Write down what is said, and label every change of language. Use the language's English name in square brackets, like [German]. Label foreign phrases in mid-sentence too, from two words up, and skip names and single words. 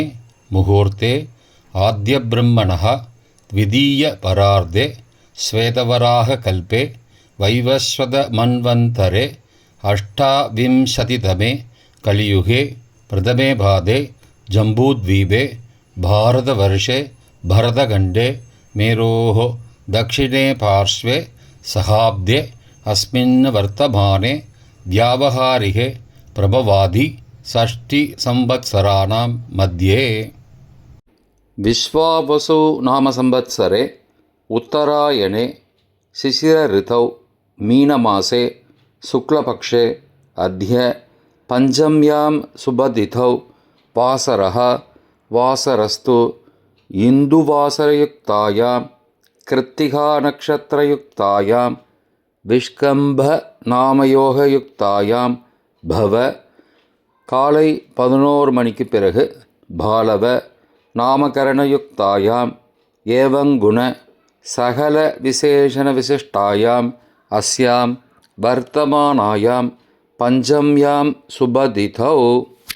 [Sanskrit] मुहूर्ते आद्यब्रह्मणः द्वितीय परार्धे श्वेतवराह कल्पे वैवस्वत मन्वन्तरे अष्टाविंशतितमे कलियुगे प्रथमे पादे जम्बूद्वीपे भारतवर्षे भरतखण्डे मेरोः दक्षिणे पार्श्वे सहाब्दे अस्मिन् वर्तमाने व्यावहारिके प्रभवादि षष्टिसंवत्सराणां मध्ये विश्वावसु नामसंवत्सरे उत्तरायणे शिशिरऋतौ मीनमासे शुक्लपक्षे अद्य पञ्चम्यां शुभतिथौ वासरः वासरस्तु इन्दुवासरयुक्तायां कृत्तिकानक्षत्रयुक्तायां विष्कम्भनामयोगयुक्तायां भव [Tamil] காலை 11 மணிக்கு பிறகு [Sanskrit] बालव नामकरणयुक्तायां एवंगुण सकल विशेषण विशिष्टायां अस्यां वर्तमानायां पञ्चम्यां शुभतिथौ